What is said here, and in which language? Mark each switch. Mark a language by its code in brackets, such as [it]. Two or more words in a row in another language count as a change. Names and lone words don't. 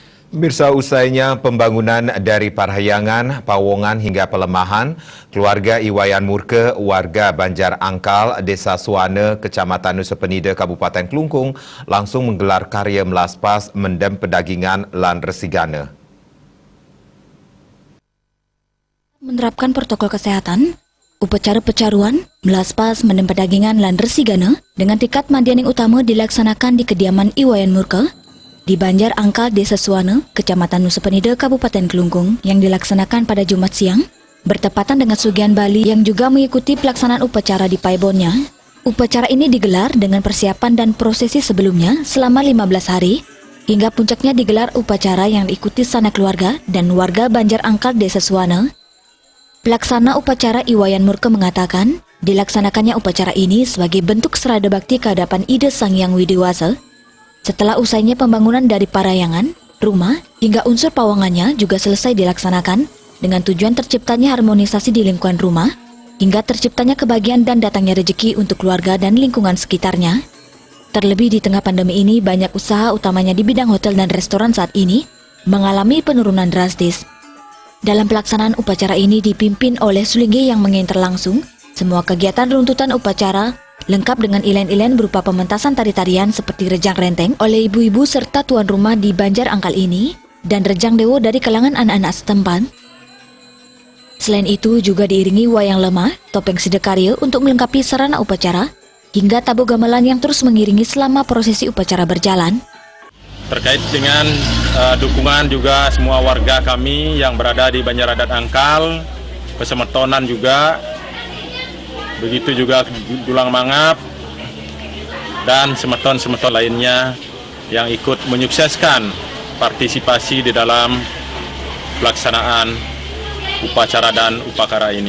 [id] Mirsa, usainya pembangunan dari Parahyangan, Pawongan hingga Pelemahan, keluarga Iwayan Murke, warga Banjar Angkal, Desa Suana, Kecamatan Nusa Penida, Kabupaten Kelungkung, langsung menggelar karya [ban] melaspas mendem pedagingan lan resigana. [id] Menerapkan protokol kesehatan, upacara pecaruan, [ban] melaspas mendem pedagingan lan resigana [id] dengan tingkat mandianing utama dilaksanakan di kediaman Iwayan Murke di Banjar Angkal, Desa Suana, Kecamatan Nusa Penida, Kabupaten Kelungkung yang dilaksanakan pada Jumat siang, bertepatan dengan Sugihan Bali yang juga mengikuti pelaksanaan upacara di Paibonnya. Upacara ini digelar dengan persiapan dan prosesi sebelumnya selama 15 hari, hingga puncaknya digelar upacara yang diikuti sanak keluarga dan warga Banjar Angkal, Desa Suana. Pelaksana upacara Iwayan Murke mengatakan, dilaksanakannya upacara ini sebagai bentuk serada bakti ke hadapan Ida Sang Hyang Widiwasa. Setelah usainya pembangunan dari Parahyangan, rumah, hingga unsur pawongannya juga selesai dilaksanakan dengan tujuan terciptanya harmonisasi di lingkungan rumah, hingga terciptanya kebahagiaan dan datangnya rezeki untuk keluarga dan lingkungan sekitarnya. Terlebih di tengah pandemi ini, banyak usaha utamanya di bidang hotel dan restoran saat ini mengalami penurunan drastis. Dalam pelaksanaan upacara ini dipimpin oleh Sulingge yang menginter langsung semua kegiatan runtutan upacara, lengkap dengan ilen-ilen berupa pementasan tari-tarian seperti rejang renteng oleh ibu-ibu serta tuan rumah di Banjar Angkal ini, dan rejang dewo dari kalangan anak-anak setempat. Selain itu juga diiringi wayang lemah, topeng sidekarya untuk melengkapi sarana upacara, hingga tabuh gamelan yang terus mengiringi selama prosesi upacara berjalan. Terkait dengan dukungan juga semua warga kami yang berada di Banjar Adat Angkal, Pesemetonan juga, begitu juga Dulang Mangap, dan semeton-semeton lainnya yang ikut menyukseskan partisipasi di dalam pelaksanaan upacara dan upacara ini.